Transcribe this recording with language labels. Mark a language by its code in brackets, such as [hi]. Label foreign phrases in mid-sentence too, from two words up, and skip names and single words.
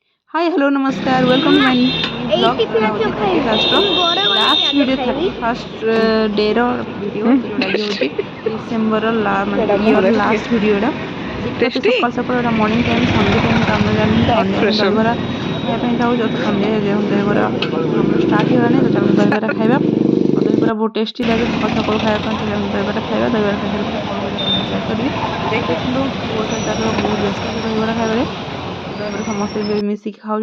[en] Hi, hello, namaskar. Welcome to my new vlog. Castro. Last video 31st day [or] ର ଭିଡ଼ିଓ ଯୋଉଟାକି ହେଉଛି [en] December year last [or] ଭିଡ଼ିଓଟା ଦେଖିବା ସକାଳ ସକାଳ ଏଇଟା [en] morning time [or] ସନ୍ଧ୍ୟା ଟାଇମ୍ ତ ଆମେ ଜାଣିଛୁ ସନ୍ଧ୍ୟା ଦହିବରା ଖାଇବା ପାଇଁ ଯାଉଛୁ ତ ସନ୍ଧ୍ୟା ଦହିବରା ଆମର ଷ୍ଟାର୍ଟ ହେଇଗଲାଣି ତ ଚାଲନ୍ତୁ ଦହିବରା ଖାଇବା ଦହିବରା ବହୁତ ଟେଷ୍ଟି ଲାଗେ ସକାଳ ସକାଳୁ ଖାଇବା ପାଇଁ ତ ଦହିବରା ଖାଇବା ଦହିବରା ଖାଇସାରିଲା ପରେ କ'ଣ ହେଉଛି ଆପଣଙ୍କୁ ସେୟାର କରିବି ଦେଖନ୍ତୁ ପୁଅ ତାର ବହୁତ ବ୍ୟସ୍ତ ଅଛି ଦହିବରା ଖାଇବାରେ ଦହିବରା ସମସ୍ତେ ମିଶିକି ଖାଉଛୁ